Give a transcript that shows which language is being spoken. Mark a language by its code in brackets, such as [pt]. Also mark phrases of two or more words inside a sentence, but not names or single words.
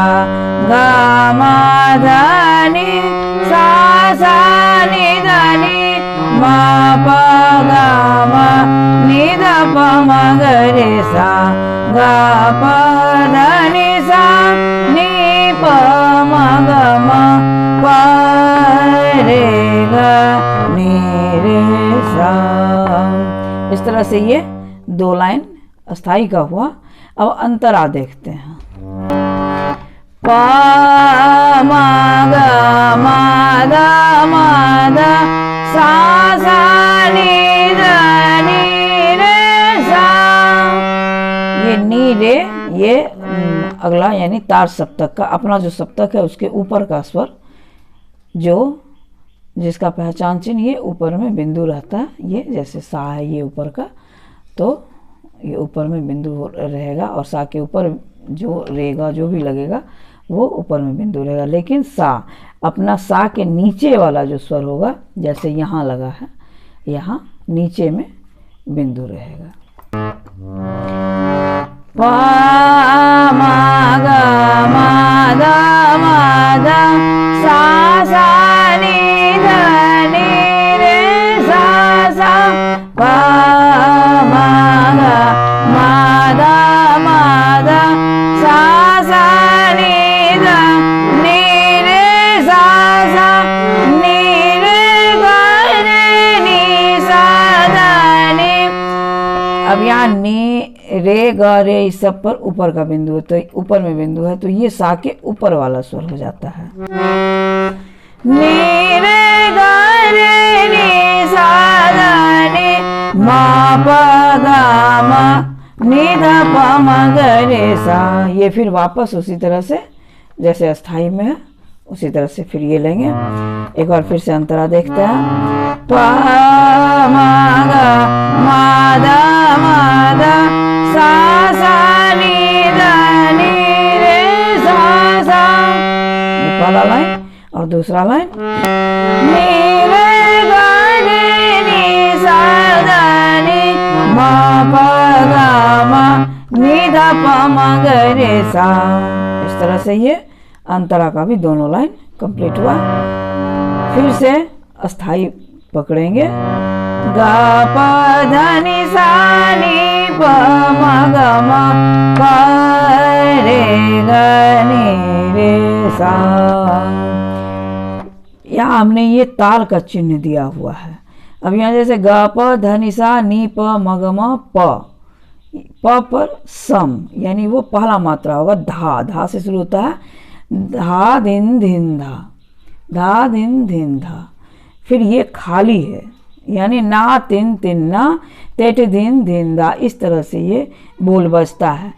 [hi] ग म ध नि सा सा नि ध नि म प ग म नि ध प म ग रे सा। ग प ध नि सा नि प म ग म प रे ग नि रे सा। इस तरह से ये दो लाइन अस्थाई का हुआ। अब अंतरा देखते हैं। प म ग म ध म ध सा सा नि ध नि रे सा। ये नी रे, ये अगला यानी तार सप्तक का, अपना जो सप्तक है उसके ऊपर का स्वर, जो जिसका पहचान चिन्ह ये ऊपर में बिंदु रहता है। ये जैसे सा है ये ऊपर का, तो ये ऊपर में बिंदु रहेगा और सा के ऊपर जो रेगा जो भी लगेगा वो ऊपर में बिंदु रहेगा। लेकिन सा, अपना सा के नीचे वाला जो स्वर होगा, जैसे यहाँ लगा है, यहाँ नीचे में बिंदु रहेगा। प म ग म ध म ध सा सा नि ध नि रे सा सा। प म ग म ध म ध सा सा नि ध नि रे सा सा नि रे ग रे नि सा ध नि। अब यहाँ नि रे ग रे इस सब पर ऊपर का बिंदु है, तो ऊपर में बिंदु है, तो ये सा के ऊपर वाला स्वर हो जाता है। नी रे ग रे नी सा ध नि मा प ग म नि ध प म ग रे सा। ये फिर वापस उसी तरह से जैसे अस्थाई में है उसी तरह से फिर ये लेंगे। एक बार फिर से अंतरा देखते हैं। प म ग म ध सा सा नि ध नि रे सा सा। ये पहला लाइन और दूसरा लाइन नि रे ग रे नि सा ध नि म प ग म नि ध प म ग रे सा। इस तरह से ये अंतरा का भी दोनों लाइन कंप्लीट हुआ। फिर से अस्थाई पकड़ेंगे। ग प ध नि सा नि प म ग म प रे ग नि रे सा। यहाँ हमने ये ताल का चिन्ह दिया हुआ है। अब यहाँ जैसे ग प ध नि सा नि प म ग म प पर सम यानी वो पहला मात्रा होगा। धा धा से शुरू होता है। धा दिन धिन धा, धा दिन धिन धा। फिर ये खाली है यानी ना तिन तिन ना तेट दिन धिन धा। इस तरह से ये बोल बजता है।